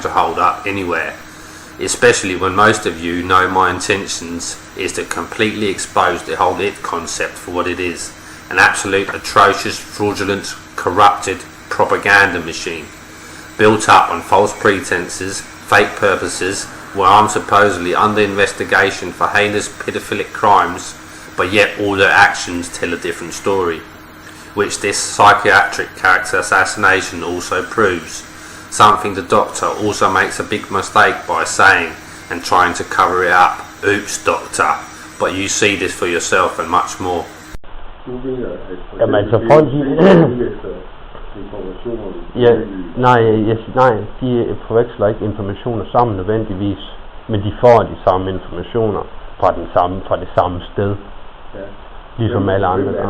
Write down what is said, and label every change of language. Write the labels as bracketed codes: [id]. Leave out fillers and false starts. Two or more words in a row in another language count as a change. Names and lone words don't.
[en] to hold up anywhere, especially when most of you know my intentions is to completely expose the whole it concept for what it is, an absolute atrocious, fraudulent, corrupted propaganda machine built up on false pretenses, fake purposes, where I'm supposedly under investigation for heinous pedophilic crimes, but yet all their actions tell a different story, which this psychiatric character assassination also proves. Something the doctor also makes a big mistake by saying and trying to cover it up. Oops, doctor, but you see this for yourself and much more. [da] Jamen altså folk de forveksler ikke informationer sammen nødvendigvis, men de får de samme informationer fra det samme sted, ligesom alle andre gør.